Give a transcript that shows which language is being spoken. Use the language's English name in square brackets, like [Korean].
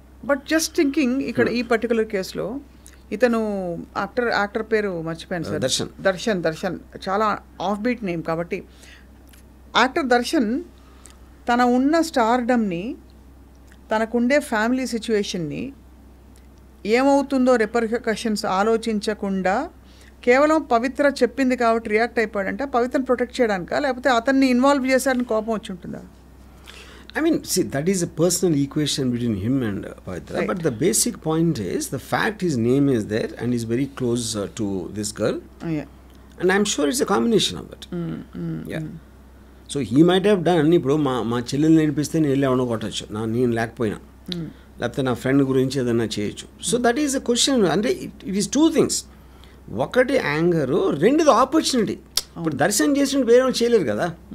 [Telugu] But just thinking ఇక్కడ ఈ particular కేసులో ఇతను యాక్టర్ పేరు మర్చిపోయాను సార్, దర్శన్ చాలా ఆఫ్ బీట్ నేమ్ కాబట్టి యాక్టర్ దర్శన్ తన ఉన్న స్టార్డమ్ని, తనకుండే ఫ్యామిలీ సిచ్యువేషన్ని ఏమవుతుందో రిపర్కషన్స్ ఆలోచించకుండా కేవలం పవిత్ర చెప్పింది కాబట్టి రియాక్ట్ అయిపోయాడంటే పవిత్రను ప్రొటెక్ట్ చేయడానికా, లేకపోతే అతన్ని ఇన్వాల్వ్ చేశాడని కోపం వచ్చి ఉంటుందా? [English] I mean, see, that is a personal equation between him and Pavitra. Right. But the basic point is, the fact his name is there and he's very close to this girl. Yeah. And I'm sure it's a combination of it. Yeah. So he might have done, [Telugu] ఇప్పుడు మా చెల్లెల్ని నేర్పిస్తే నేను వెళ్ళి ఎవడో కొట్టచ్చు, నేను లేకపోయినా, లేకపోతే నా ఫ్రెండ్ గురించి ఏదైనా చేయొచ్చు. [English] So that is a question. [Telugu] అంటే [English] It is 2 things. [Telugu] ఒకటి యాంగరు, రెండుది ఆపర్చునిటీ. ఇప్పుడు దర్శనం చేసినట్టు వేరే చేయలేరు కదా.